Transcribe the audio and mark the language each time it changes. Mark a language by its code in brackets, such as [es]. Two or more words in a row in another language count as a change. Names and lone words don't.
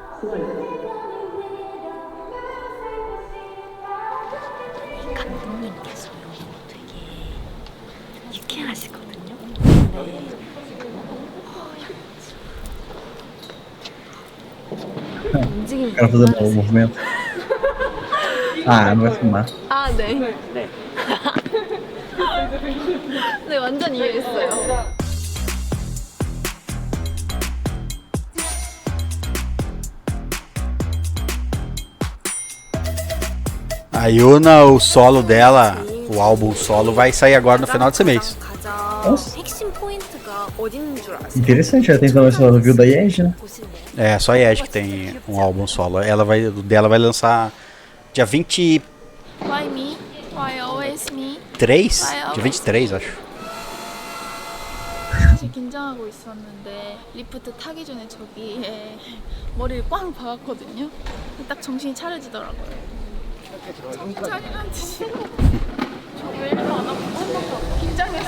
[ko] 감독님께서 되게 유쾌하시거든요. 움직임이 [pt] Quero fazer o movimento. Ah, não vai filmar. [ko] 아, 네. 네, 완전 이해했어요. [pt] A Yuna, o solo dela, o álbum solo, vai sair agora no final desse mês. Nossa. [ko] 핵심 포인트가 어디 있는 줄 아세요? [pt] Interessante, já tem também o review da Yeji, né? É, só a Yeji que tem um álbum solo. Ela vai, o dela vai lançar dia 23? [en] Why me? Why always me? [pt] Dia 23, acho. [ko] 사실 긴장하고 있었는데 리프트 타기 전에 저기에 머리를 꽝 박았거든요. 딱 정신이 차려지더라고요. 정신 차리란 뜻이 저왜 일도 안 하고 긴장해서